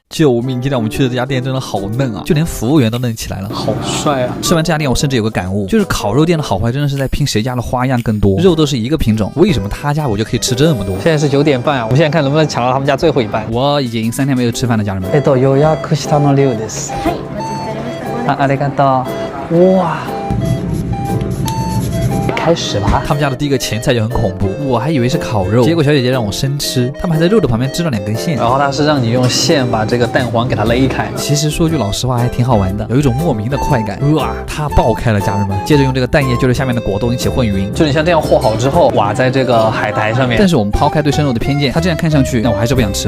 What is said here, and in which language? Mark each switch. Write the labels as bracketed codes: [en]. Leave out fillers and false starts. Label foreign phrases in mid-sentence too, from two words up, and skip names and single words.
[zh] 救命！今天我们去的这家店真的好嫩啊，就连服务员都嫩起来了，好帅啊！吃完这家店，我甚至有个感悟，就是烤肉店的好坏真的是在拼谁家的花样更多，肉都是一个品种，为什么他家我就可以吃这么多？现在是9点半啊，我们现在看能不能抢到他们家最后一班。我已经3天没有吃饭了，家人们。 [ja] 予約したの量です。はい、お待ちしておりました。ありがとう。 [zh] 哇！开始吧。他们家的第一个前菜就很恐怖，我还以为是烤肉，结果小姐姐让我生吃，他们还在肉的旁边织了2根线，然后她是让你用线把这个蛋黄给它勒开。其实说句老实话还挺好玩的，有一种莫名的快感。哇，它爆开了，家人们。接着用这个蛋液就是下面的果冻一起混匀，就你像这样和好之后挖在这个海苔上面。但是我们抛开对生肉的偏见，它这样看上去，但我还是不想吃。